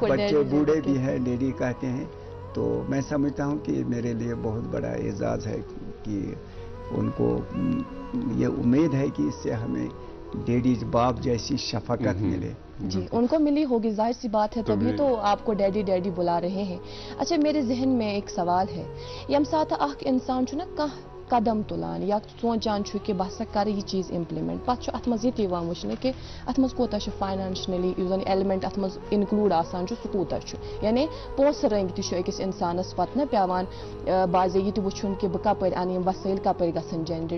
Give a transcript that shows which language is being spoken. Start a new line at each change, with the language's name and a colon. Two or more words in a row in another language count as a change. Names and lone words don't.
Urdu: بچے بوڑھے بھی ہیں ڈیڈی کہتے ہیں. تو میں سمجھتا ہوں کہ میرے لیے بہت بڑا اعزاز ہے کہ ان کو یہ امید ہے کہ اس سے ہمیں ڈیڈی باپ جیسی شفقت ملے. جی ان کو ملی ہوگی، ظاہر سی بات ہے، تبھی تو آپ کو ڈیڈی ڈیڈی بلا رہے ہیں. اچھا میرے ذہن میں ایک سوال ہے،
Kashmiri: یم ساتھ اخ انسان چھُ نا کانٛہہ قدم تُلان یا سونچان چھُ کہ بہٕ ہسا کرٕ یہ چیز امپلمنٹ، پتہٕ چھُ اتھ منٛز یہ تہِ یِوان وٕچھنہٕ کہ اتھ منٛز کوتاہ چھُ فاینانشلی یُس زن ایلیمنٹ اتھ منٛز انکلوٗڈ آسان چھُ سُہ کوٗتاہ چھُ، یعنی پونٛسہٕ رٔنٛگۍ تہِ چھُ أکِس انسانس پتہٕ نہ پیوان باضے یہِ تہِ وٕچھُن کہ بہٕ کپٲرۍ انہٕ یِم وسٲیل کپٲرۍ گژھن جنریٹ.